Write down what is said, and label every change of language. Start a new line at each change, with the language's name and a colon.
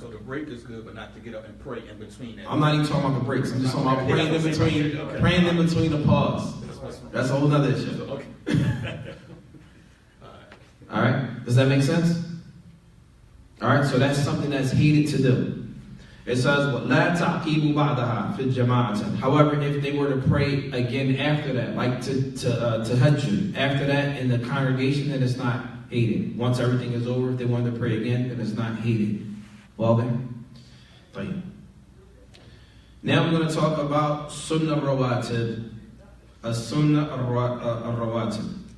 English: So the break is good, but not to get up and pray in between that. I'm not even talking about the breaks. I'm just talking about praying in between the pause. That's a whole other issue. Okay. All right? Does that make sense? All right, so that's something that's hated to do. It says,
Arabic: وَلَا تَعْقِيبُ بَعْدَهَا فِي الْجَمَاعَةِ.
English: However, if they were to pray again after that, like to tahajjud, after that in the congregation, then it's not hated. Once everything is over, if they wanted to pray again, then it's not hated. Well then, fine. Now we're going to talk about Sunnah Rawatib. A Sunnah Rawatib.